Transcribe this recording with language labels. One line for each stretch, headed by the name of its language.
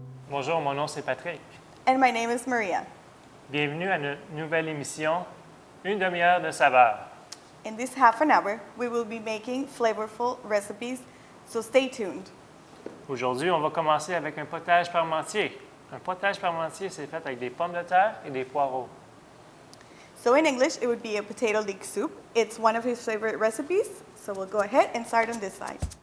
French: Bonjour, mon nom c'est Patarick.
English: And my name is Maria.
French: Bienvenue à notre nouvelle émission, Une demi-heure de saveur.
English: In this half an hour, we will be making flavorful recipes, so stay tuned.
French: Aujourd'hui, on va commencer avec un potage parmentier. Un potage parmentier, c'est fait avec des pommes de terre et des poireaux.
English: So in English, it would be a potato leek soup. It's one of his favorite recipes, so we'll go ahead and start on this side.